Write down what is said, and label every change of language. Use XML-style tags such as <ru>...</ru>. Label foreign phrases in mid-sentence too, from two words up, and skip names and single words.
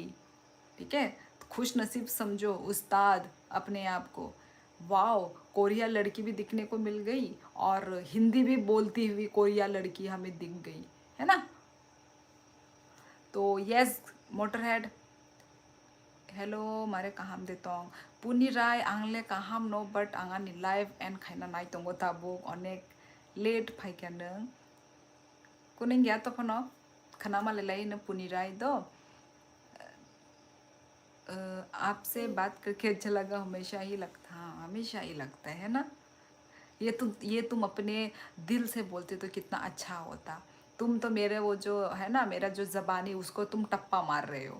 <hi>ठीक है, तो खुश नसीब समझो उस्ताद अपने आप को। वाओ, कोरिया लड़की भी दिखने को मिल गई और हिंदी भी बोलती हुई कोरिया लड़की हमें दिख गई, है ना?</hi> <trp>तो यस मोटरहेड, हेलो मारे kaham detong punirai angle kaham no but angani live and khaina nai tongo tabuk onek late phaikaneng kuning ya to phono khana male lai na punirai do।</trp> <hi>आपसे बात करके अच्छा लगा, हमेशा ही लगता, हाँ हमेशा ही लगता है ना। ये तुम अपने दिल से बोलते तो कितना अच्छा होता। तुम तो मेरे वो जो है ना, मेरा जो ज़बानी उसको तुम टप्पा मार रहे हो।</hi>